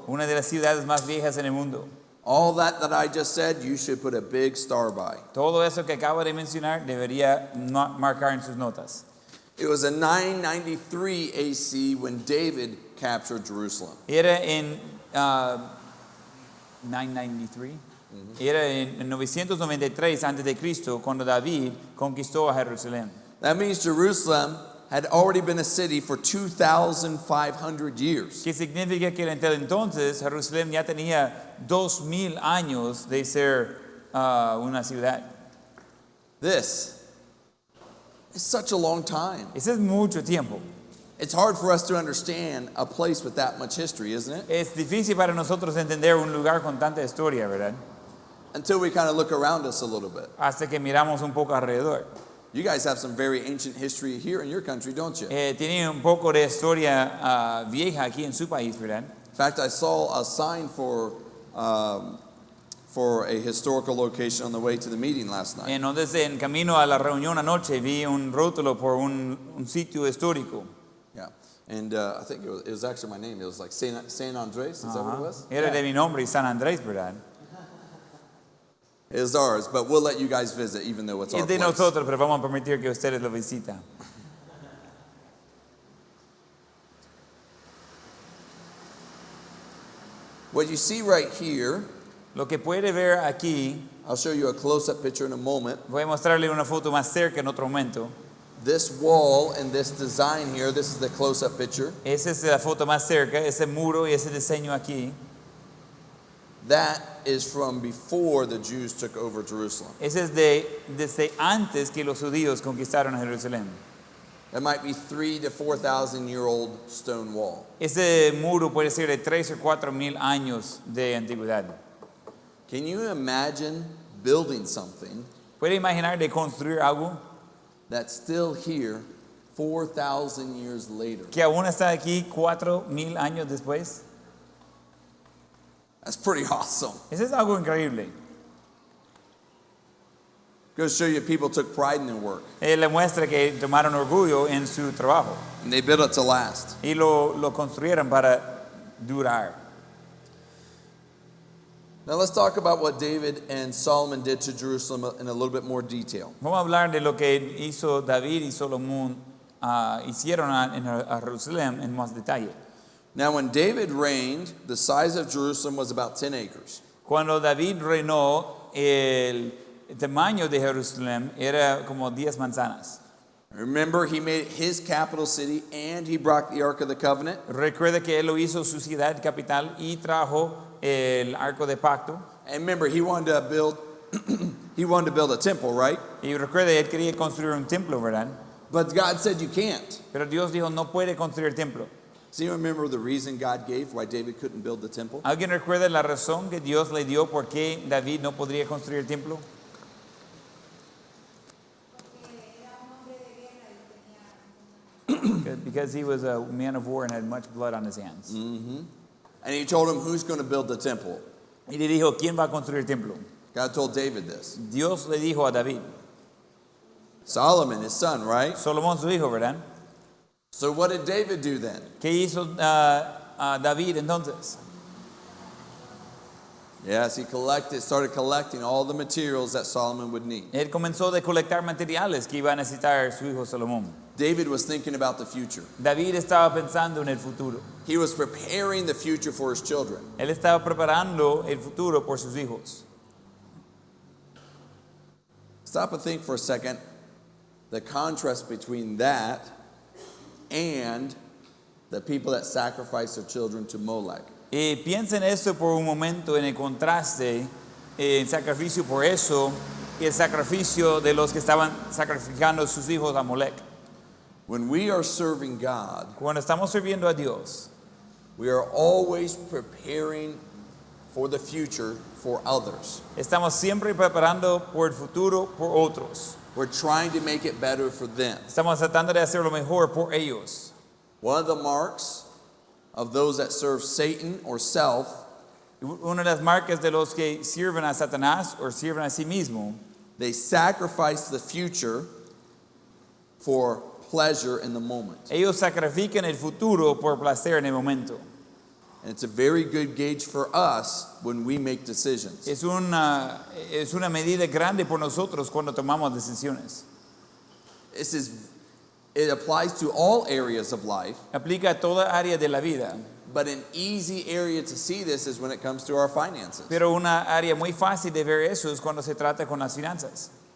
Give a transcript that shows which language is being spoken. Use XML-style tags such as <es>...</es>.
<es>Una de las ciudades más viejas en el mundo.</es> <en>All that I just said, you should put a big star by.</en> <es>Todo eso que acabo de mencionar debería marcar en sus notas.</es> <en>It was in 993 AC when David captured Jerusalem.</en> <es>Era en 993. Era en 993 antes de Cristo cuando David conquistó a Jerusalén.</es> <en>That means Jerusalem had already been a city for 2,500 years.</en> <es>Que significa que desde entonces Jerusalén ya tenía 2,000 años de ser una ciudad.</es> <en>This is such a long time.</en> <es>Ese es mucho tiempo.</es> <en>It's hard for us to understand a place with that much history, isn't it?</en> <es>Es difícil para nosotros entender un lugar con tanta historia, ¿verdad?</es> <en>Until we kind of look around us a little bit.</en> <es>Hasta que miramos un poco alrededor.</es> <en>You guys have some very ancient history here in your country, don't you?</en> <es>Tienen un poco de historia vieja aquí en su país, ¿verdad?</es> <en>In fact, I saw a sign for a historical location on the way to the meeting last night.</en> <es>Entonces, en camino a la reunión anoche, vi un rótulo por un sitio histórico.</es> <en>Yeah, and I think it was actually my name. It was like San Andres. Is that what it was?</en> <es>Era de mi nombre, San Andrés, ¿verdad?</es> <en>It is ours, but we'll let you guys visit, even though it's our</en> <es>Es de</es> <en>place.</en> <es>nosotros, pero vamos a permitir que ustedes lo visiten.</es> <en>What you see right here,</en> <es>Lo que puede ver aquí,</es> <en>I'll show you a close-up picture in a moment.</en> <es>voy a mostrarle una foto más cerca en otro momento.</es> <en>This wall and this design here, this is the close-up picture.</en> <es>Esa es la foto más cerca, ese muro y ese diseño aquí.</es> <en>That is from before the Jews took over Jerusalem.</en> <es>Ese es desde antes que los judíos conquistaron Jerusalén.</es> <en>That might be 3,000 to 4,000 year old stone wall.</en> <es>Ese muro puede ser de 3 o 4 mil años de antigüedad.</es> <en>Can you imagine building something</en> <es>¿Puede imaginar de construir algo</es> <en>that's still here 4,000 years later?</en> <es>que aún está aquí 4,000 años después?</es> <en>That's pretty awesome.</en> <es>Eso es algo increíble.</es> <en>Goes to show you people took pride in their work</en> <es>Le muestra que tomaron orgullo en su trabajo</es> <en>and they built it to last.</en> <es>y lo construyeron para durar.</es> <en>Now let's talk about what David and Solomon did to Jerusalem in a little bit more detail.</en> <es>Vamos a hablar de lo que hizo David y Salomón hicieron a Jerusalén en más detalle.</es> <en>Now when David reigned, the size of Jerusalem was about 10 acres.</en> <es>Cuando David reinó, el tamaño de Jerusalén era como 10 manzanas.</es> <en>Remember, he made it his capital city and he brought the Ark of the Covenant.</en> <es>Recuerda que él lo hizo su ciudad capital y trajo el arco de pacto.</es> <en>And remember, he wanted to build he wanted to build a temple, right?</en> <es>Y recuerda, él quería construir un templo, ¿verdad?</es> <en>But God said you can't.</en> <es>Pero Dios dijo, no puede construir templo.</es> <en>Does anyone remember the reason God gave why David couldn't build the temple?</en> <es>¿Alguien recuerda la razón que Dios le dio por qué David no podría construir el templo?</es> <en>Because he was a man of war and had much blood on his hands. And he told him who's going to build the temple.</en> <es>Y le dijo, ¿quién va a construir el templo?</es> <en>God told David this.</en> <es>Dios le dijo a David.</es> <en>Solomon, his son, right?</en> <es>Solomón su hijo, ¿verdad?</es> <en>So what did David do then?</en> <es>¿Qué hizo David entonces?</es> <en>Yes, he started collecting all the materials that Solomon would need.</en> <es>Él comenzó a colectar materiales que iba a necesitar su hijo Salomón.</es> <en>David was thinking about the future.</en> <es>David estaba pensando en el futuro.</es> <en>He was preparing the future for his children.</en> <es>Él estaba preparando el futuro por sus hijos.</es> <en>Stop and think for a second. The contrast between that and the people that sacrifice their children to Molech.</en> <es>Y piensa en esto por un momento, en el contraste, el sacrificio por eso y el sacrificio de los que estaban sacrificando sus hijos a Molech.</es> <en>When we are serving God,</en> <es>Cuando estamos sirviendo a Dios,</es> <en>we are always preparing for the future for others.</en> <es>estamos siempre preparando por el futuro por otros.</es> <en>We're trying to make it better for them.</en> <es>Estamos tratando de hacer lo mejor por ellos.</es> <en>One of the marks of those that serve Satan or self</en> <es>Una de las marcas de los que sirven a Satanás o sirven a sí mismo,</es> <en>they sacrifice the future for pleasure in the moment.</en> <es>ellos sacrifican el futuro por placer en el momento.</es> <en>And it's a very good gauge for us when we make decisions.</en> <es>Es una medida grande por nosotros cuando tomamos decisiones.</es> <en>It applies to all areas of life,</en> <es>Aplica a toda área de la vida.</es> <en>but an easy area to see this is when it comes to our finances.</en> <es>Pero una área muy fácil de ver eso es cuando se trata con las finanzas.</es>